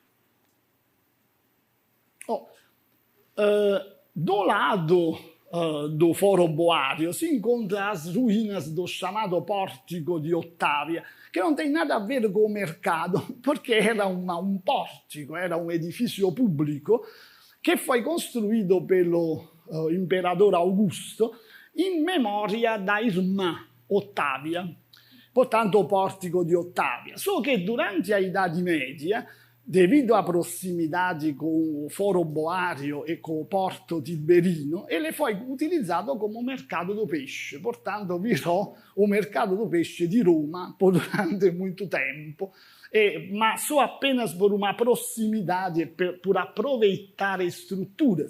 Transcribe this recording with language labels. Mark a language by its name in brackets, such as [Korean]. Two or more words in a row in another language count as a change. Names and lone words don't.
[Portuguese] Do lado do Foro Boario se encontra as ruínas do chamado Pórtico de Ottavia, que não tem nada a ver com o mercado, porque era um pórtico, era um edifício público que foi construído pelo imperador Augusto [Italian] in memoria [Portuguese] da irmã Ottavia. Portanto, o Pórtico di Ottavia. Só che durante a Idade Média devido à proximidade com o Foro Boario e com o Porto Tiberino, ele foi utilizado como mercado do peixe. Portanto, virou o mercado do peixe de Roma durante muito tempo, mas só apenas por uma proximidade, por aproveitar estruturas.